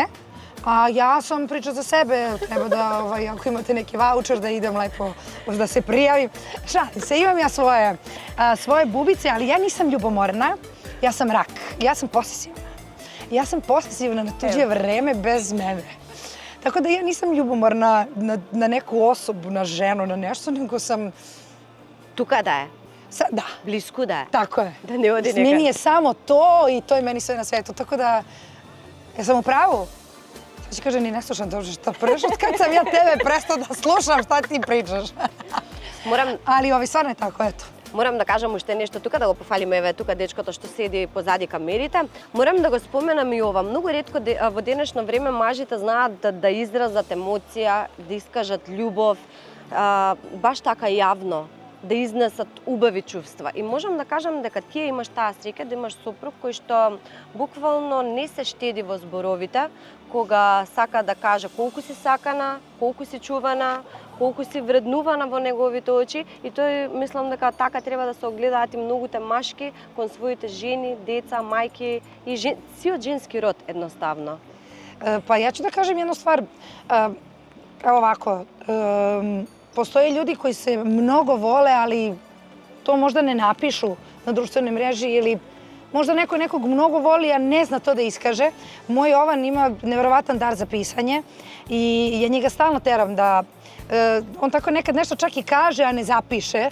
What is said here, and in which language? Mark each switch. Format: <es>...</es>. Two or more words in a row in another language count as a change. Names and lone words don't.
<sr>A ja sam priča za sebe, treba da ako imate neki voucher da idem lepo da se prijavim. Šalim se, imam ja svoje bubice, ali ja nisam ljubomorna, ja sam rak, ja sam posesivna. Ja sam posesivna na tuđe vreme bez mene. Tako da ja nisam ljubomorna na neku osobu, na ženu, na nešto, nego sam...</sr> <mk>Тука да е.</mk> <sr>Da.</sr> <mk>Близко да е.</mk> <sr>Tako je. Da ne odi Meni neka. je samo to i to je meni sve na svetu. Tako da, ja sam u pravu. Sad će kaže, ni ne slušam dobro što prviš od kad sam ja tebe prestao da slušam šta ti pričaš. Ali stvarno je tako, eto.</sr> <mk>Морам да кажам уште нешто тука, да го пофалиме, еве тука дечкото што седи позади камерите. Морам да го споменам и ова. Многу ретко во денешно време мажите знаат да изразат емоција, да искажат љубов, баш така јавно, да изнесат убави чувства. И можам да кажам дека ти имаш таа среќа да имаш сопруг кој што буквално не се штеди во зборовите, кога сака да каже колку си сакана, колку си чувана, колку си вреднувана во неговите очи, и тој мислам дека така треба да се огледаат и многуте машки кон своите жени, деца, мајки и сиот женски род едноставно.</mk> <sr>Pa ja ću da kažem jednu stvar. Evo ovako, postoje ljudi koji se mnogo vole, ali to možda ne napišu na društvenoj mreži ili možda neko nekog mnogo voli, a ne zna to da iskaže. Moj Jovan ima neverovatan dar za pisanje i ja njega stalno teram da on tako nekad nešto čak i kaže, a ne zapiše.</sr>